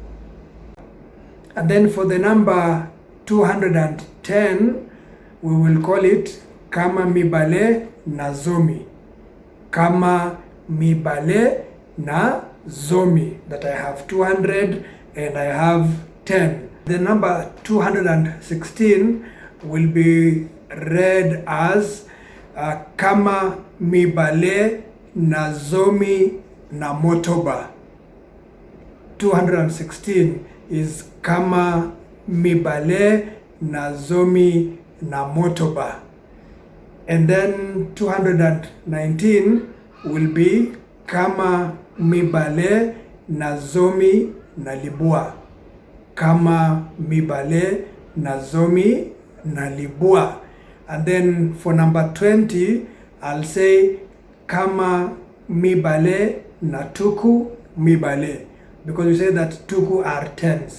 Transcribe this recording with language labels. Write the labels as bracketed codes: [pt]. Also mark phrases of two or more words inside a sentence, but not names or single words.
[en] And then for the number 210, we will call it [ln] Kama Mibale Nazomi. Kama Mibale na Zomi, [en] that I have 200 and I have 10. The number 216 will be read as [ln] Kama Mibale Nazomi Namotoba. 216 is Kama Mibale Nazomi Namotoba. [en] And then 219 will be [ln] Kama Mibale Nazomi Nalibua. Kama Mibale Nazomi Nalibua. [en] And then for number 20, I'll say [ln] Kama Mibale Natuku Mibale, [en] because we say that tuku are tens.